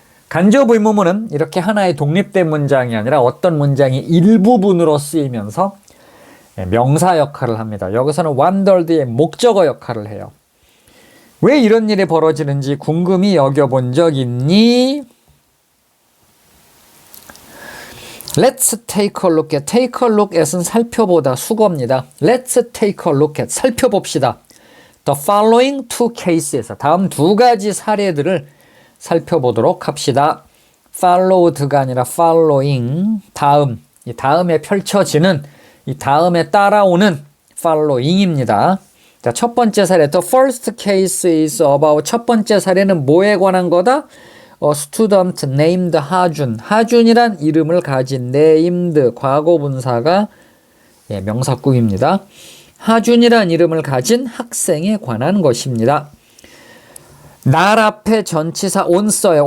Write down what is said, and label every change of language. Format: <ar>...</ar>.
<ko>간접 의문문은 이렇게 하나의 독립된 문장이 아니라 어떤 문장의 일부분으로 쓰이면서 명사 역할을 합니다. 여기서는 wondered의 목적어 역할을 해요. 왜 이런 일이 벌어지는지 궁금히 여겨본 적 있니?</ko> <en>Let's take a look at.</en> <ko>Take a look at은 살펴보다 수거입니다.</ko> <en>Let's take a look at.</en> <ko>살펴봅시다.</ko> <en>The following two cases</en> <ko>에서 다음 두 가지 사례들을 살펴보도록 합시다. followed가 아니라 following. 다음. 이 다음에 펼쳐지는 이 다음에 따라오는 following입니다. 자, 첫 번째 사례.</ko> <en>The first case is about.</en> <ko>첫 번째 사례는 뭐에 관한 거다?</ko> <en>A student named 하준.</en> <ko>하준이란 이름을 가진 named 과거분사가 명사구입니다. 하준이란 이름을 가진 학생에 관한 것입니다. 날 앞에 전치사 on 써요.</ko>